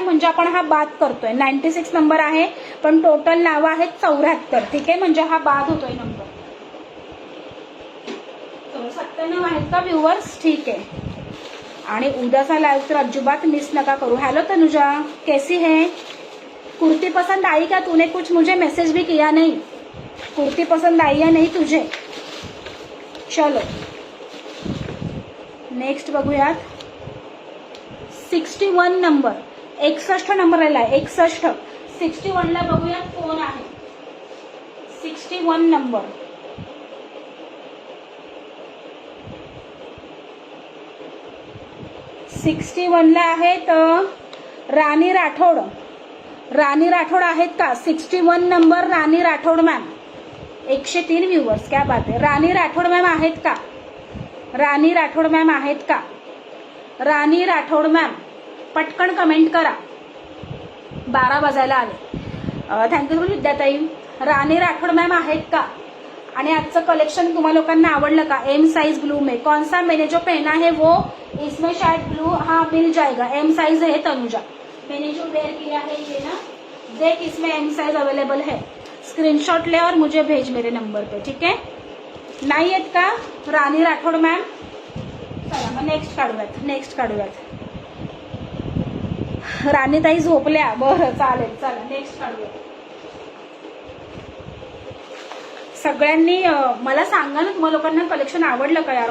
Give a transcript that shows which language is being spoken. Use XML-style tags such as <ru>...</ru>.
<mr>म्हणजे आपण हा बाद करतोय. 96 नंबर आहे पण टोटल नावं आहेत 74. ठीक आहे. म्हणजे हा बाद होतोय नंबर. 97 आहेत का व्ह्यूवर्स. ठीक आहे. आणि उद्याचा लाईव्ह तर अजिबात मिस नका करू.</mr> <hi>हेलो तनुजा कैसी है. कुर्ती पसंद आई क्या. तूने कुछ मुझे मैसेज भी किया नहीं. कुर्ती पसंद आई या नहीं तुझे. चलो</hi> <mr>नेक्स्ट बघूयात. 61 नंबर 61 नंबर आहे. 61 61 ला बघूयात कोण आहे. 61 नंबर 61 ला आहेत राणी राठोड. राणी राठोड आहेत का. 61 नंबर राणी राठोड मॅम. 103 व्ह्यूवर्स. क्या बात आहे. राणी राठोड मॅम आहेत का. राणी राठोड मॅम आहेत का. राणी राठोड मॅम पटकन कमेंट करा. 12 वाजायला आले. थँक्यू विद्याताई. राणी राठोड मॅम आहेत का. आणि आजचं कलेक्शन तुम्हा लोकांना आवडलं का.</mr> <hi>एम साइज ब्लू में कौन सा मैंने जो पहना है वो इसमें शायद ब्लू हाँ मिल जाएगा. एम साइज है तनुजा. मैंने जो वेयर किया है ये ना देख इसमें एम साइज अवेलेबल है. स्क्रीनशॉट ले और मुझे भेज मेरे नंबर पे. ठीक है.</hi> <mr>नाही आहेत का राणी राठोड मॅम. चला मग नेक्स्ट काढूयात. नेक्स्ट काढूयात. राणीताई झोपल्या. बरं चालेल. चला नेक्स्ट काढूयात. सगळ्यांनी मला सांगा ना तुम्हाला लोकांना कलेक्शन आवडलं का यार.</mr>